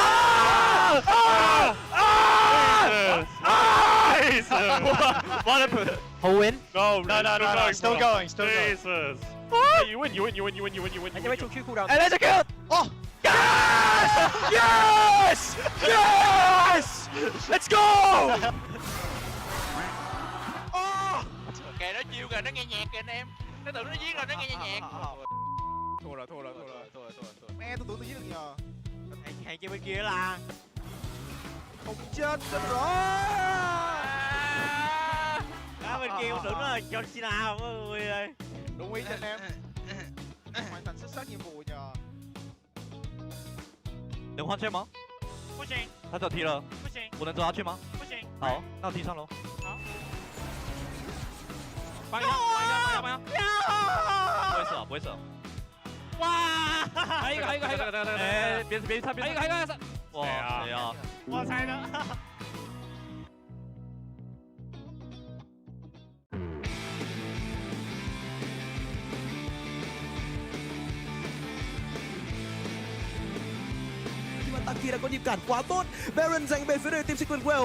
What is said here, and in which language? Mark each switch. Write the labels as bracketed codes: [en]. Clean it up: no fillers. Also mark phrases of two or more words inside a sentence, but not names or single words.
[en] Jesus! What happened? Who win? No, still going, still going. Jesus! Hey, you win. Anh wait till Q cooldown. And there's a kill! Oh! Yes! Yes! Let's go! [vi] Ok, nó chiêu kìa, nó nghe nhạc kìa anh em. Nó tưởng nó giết rồi, nó nghe nhạc. Thua rồi. Mẹ tôi tưởng tôi giết được nhờ. Hàng kia bên kia là Không chết rồi. bên kia không tưởng là John Cena mọi người ơi. Đúng ý cho anh em. Hoàn thành xuất sắc nhiệm vụ nhờ. [zh] 能换圈吗？不行，他走踢了，不行，我能走下去吗？不行。好，那我踢上楼。好。帮一下。不会射。哇！还有一个。哎，别他，还有一个。哇，谁呀？我猜的。 [vi] Taki đã có nhịp cản quá tốt. Baron giành về phía đội team Secret Well.